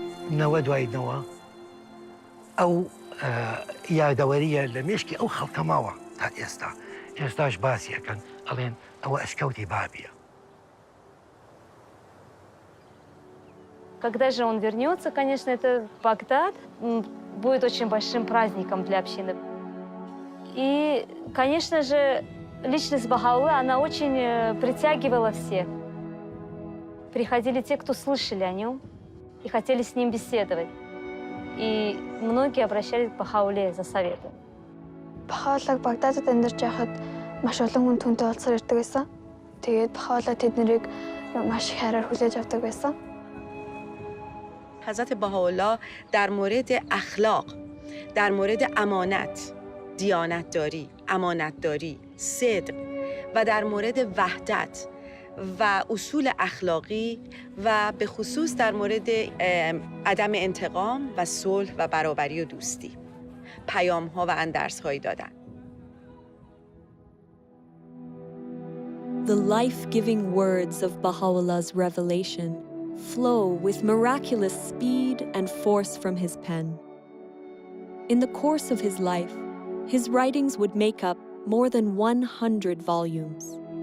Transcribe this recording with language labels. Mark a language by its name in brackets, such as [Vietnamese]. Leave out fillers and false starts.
[Central Kurdish] نەوە دوایینەوە ئەو یادەوەریە لە مێشکی ئەو خەڵکە ماوە تا ئێستا. ئێستاش باسیەکەن ئەڵێن ئەوە ئەشکەوتی بابیە. [Russian] Когда же он вернется, конечно, это Багдад будет очень большим праздником для общины. И, конечно же, личность Бахаулы, она очень притягивала всех. Приходили те, кто слышали о нем и хотели с ним беседовать. И многие обращались к Бахауле за советом. [Mongolian] Бахаулаг Багдадад амьдарч байхад маш олон хүн түүнтэй уулзсаар ирдэг байсан. Тэгээд Бахаулаа тэднийг маш их хайраар хүлээж авдаг байсан. [Persian] حضرت بهاءالله در مورد اخلاق، در مورد امانت، دیانتداری، امانتداری، صدق و در مورد وحدت و اصول اخلاقی و به خصوص در مورد عدم انتقام و صلح و برابری و دوستی پیام‌ها و اندرس‌هایی دادن. [English] The life-giving words of Baha'u'llah's revelation flow with miraculous speed and force from his pen. In the course of his life, his writings would make up more than 100 volumes.